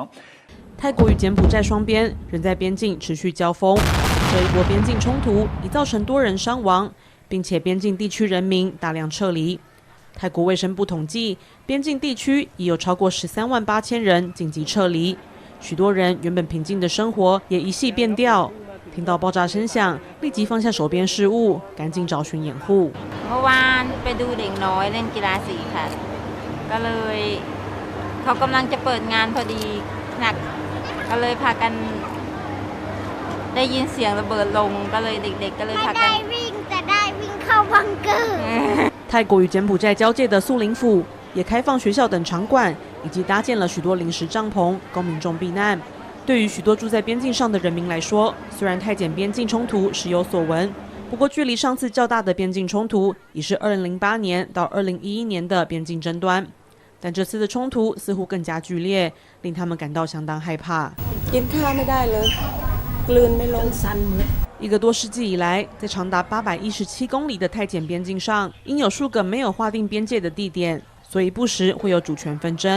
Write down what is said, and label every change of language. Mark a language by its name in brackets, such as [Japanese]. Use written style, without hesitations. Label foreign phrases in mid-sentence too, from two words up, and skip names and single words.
[Chinese] 泰国与柬埔寨双边仍在边境持续交锋，这一波边境冲突已造成多人伤亡，并且边境地区人民大量撤离。泰国卫生部统计，边境地区已有超过13万8千人紧急撤离，许多人原本平静的生活也一系变调。听到爆炸声响，立即放下手边事务，赶紧找寻掩护。 [Thai] เมื่อวานไปดูเด็กน้อยเล่นกีฬาสีค่ะก็เลยเขากำลังจะเปิดงานพอดีหนักก็เลยพากันได้ยินเสียงระเบิดลงก็เลยเด็กๆก็เลยพากันไม่ได้วิ่งแต่ได้วิ่งเข้าบังเกอร์ [Chinese] 泰国与柬埔寨交界的苏林府也开放学校等场馆，以及搭建了许多临时帐篷，供民众避难。对于许多住在边境上的人民来说，虽然泰柬边境冲突时有所闻，不过距离上次较大的边境冲突已是2008年到2011年的边境争端，但这次的冲突似乎更加剧烈，令他们感到相当害怕。1个多世纪以来，在长达817公里的泰柬边境上，因有数个没有划定边界的地点，所以不时会有主权纷争。